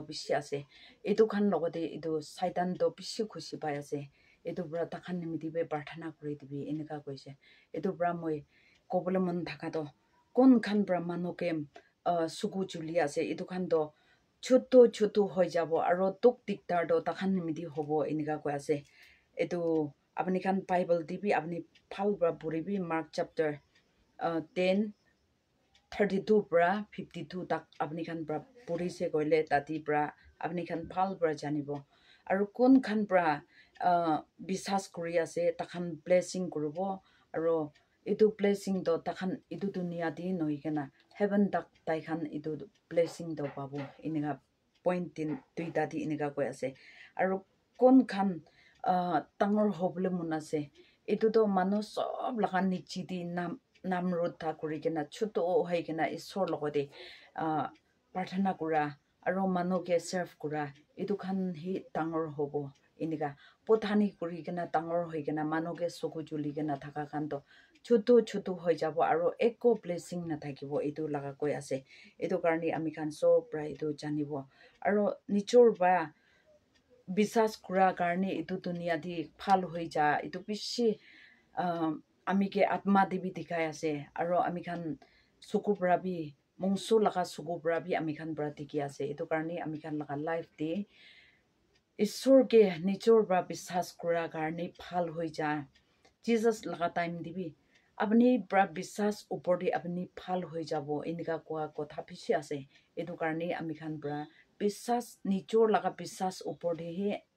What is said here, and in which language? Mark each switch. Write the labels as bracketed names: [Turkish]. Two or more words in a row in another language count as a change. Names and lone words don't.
[Naga Pidgin] bishi ase etu khan logode etu saitan do bishi khushi pai ase etu bra takhan nimidi be parthana kure dibi iniga koise etu bra moi kobole mon thaka do kon khan bra mano ke suku juli ase etu khan do choto choto hoi jabo aro tuk diktar do takhan nimidi hobo iniga ko ase etu apni khan bible dibi apni phal bra puribi mark chapter 10 32 bra 52 tak apni khan bra puri se goile tati bra apni khan phal bra janibo aro kon khan bra bisas kuri ase takhan blessing kurubo aro etu blessing do takhan etu dunia di noi kena heaven tak tai khan etu blessing do pabu iniga point din tuita di iniga ko ase aro kon khan tangor hoble munase etu do manu sob lagan nichi di namrudha kuri kena chuto hai kena isor logode parthana kura aro manu ke serve kura etu khan hi tangor hobo iniga pothani kuri kena tangor hoi kena manu ke soku juli kena thaka khan to chuto chuto hoi jabo aro eko blessing na thakibo etu laga koi ase etu karni ami khan so pra etu janibo aro nichor ba bisas kura karni etu dunia di phal hoi ja etu bishi ami ke atma devi dikhai ase aro ami khan suku prabi mongsu laga suku prabi ami khan pra dikhi ase etu karni ami khan laga life de isor ke nichor pra bisas kura karni phal hoi ja jesus laga time dibi apni pra bisas upor de apni phal hoi jabo inika kwa kotha bishi ase etu karni ami khan pra bisas nichor laga bisas upor de he